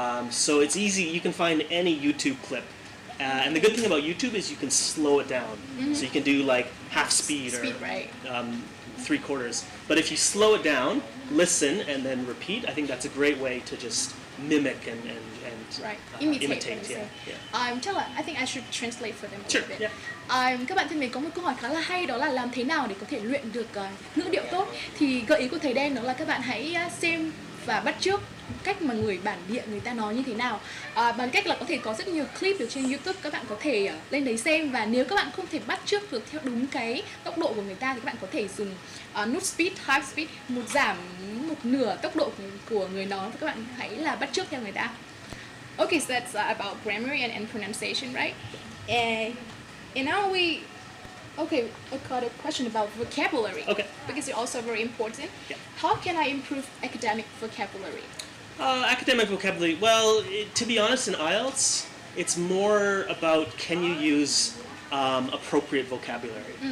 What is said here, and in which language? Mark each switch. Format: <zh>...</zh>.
<en>So it's easy, you can find any YouTube clip. And the good thing about YouTube is you can slow it down. So you can do like half speed or right. 3/4. But if you slow it down, listen, and then repeat, I think that's a great way to just mimic and Right. imitate. Yeah. Tell I think I should translate for them a Sure. little bit. Yeah.</en> <vi>Các bạn thân mến, có một câu hỏi khá là hay, đó là làm thế nào để có thể luyện được ngữ điệu tốt. Thì gợi ý của thầy Đen đó là các bạn hãy xem và bắt chước cách mà người bản địa người ta nói như thế nào, bằng cách là có thể có rất nhiều clip được trên YouTube, các bạn có thể lên đấy xem, và nếu các bạn không thể bắt chước được theo đúng cái tốc độ của người ta thì các bạn có thể dùng nút speed, half speed, giảm một nửa tốc độ của người nói, và các bạn hãy là bắt chước theo người ta.</vi> <en>Okay, so that's about grammar and pronunciation, right? And now we got a question about vocabulary. Okay. Because it's also very important. Yeah. How can I improve academic vocabulary? Academic vocabulary, well, to be honest, in IELTS, it's more about can you use appropriate vocabulary.</en>